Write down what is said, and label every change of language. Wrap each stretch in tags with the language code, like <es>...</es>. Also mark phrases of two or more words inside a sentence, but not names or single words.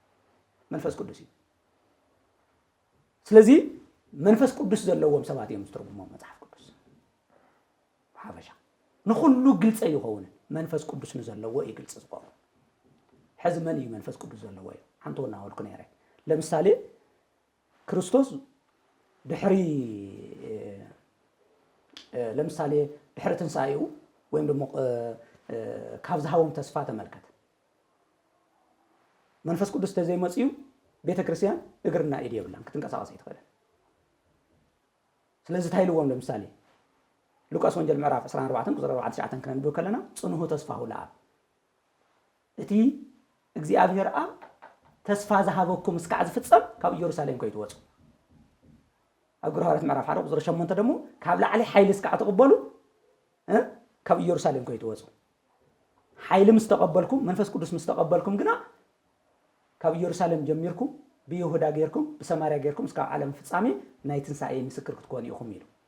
<ti>ስለዚ መንፈስ ቅዱስ ዘለዎም ሰባት እዮም ዝትርጉሞም መጽሐፍ ቅዱስ ሓበሻ ንኹሉ ግልጽ ይኸውን መንፈስ ቅዱስ ንዘለዎ እዩ ግልጽ ዝኸውን ሕዚ መን እዩ መንፈስ ቅዱስ ዘለዎ እዩ ሓንቶና ወልኩ ነይረ ለምሳሌ ክርስቶስ ድሕሪ ለምሳሌ ድሕሪ ትንሳኤኡ ወይም ደሞ ካብ ዝሃቦም ተስፋ ተመልከት መንፈስ ቅዱስ ተዘይመጽዩ ቤተክርስቲያን እግርና ኢድ የብላን ክትንቀሳቀስ ይትኸለን ስለዚህ ታይልዎም ለምሳሌ ሉቃስ ወንጌል ምዕራፍ 14 ቁጥር 49 ከነንብብ ከለና ጽኑሁ ተስፋሁ ለአብ እቲ እግዚአብሔር አብ ተስፋ ዝሃበኩም እስካዕ ዝፍጸም ካብ ኢየሩሳሌም ከይትወጹ ኣብ ግርሃራት ምዕራፍ 1 ቁጥር 8 ደሞ ካብ ላዕሊ ሓይሊ እስካዕ ትቕበሉ ካብ ኢየሩሳሌም ከይትወጹ ሓይሊ ምስ ተቐበልኩም መንፈስ ቅዱስ ምስ ተቐበልኩም ግና ካብ ኢየሩሳሌም ጀሚርኩም ብይሁዳ ጌርኩም ብሰማርያ ጌርኩም እስካብ ዓለም ፍጻሜ ናይ ትንሳኤ ምስክር ክትኮኑ ኢኹም ኢሉ</ti>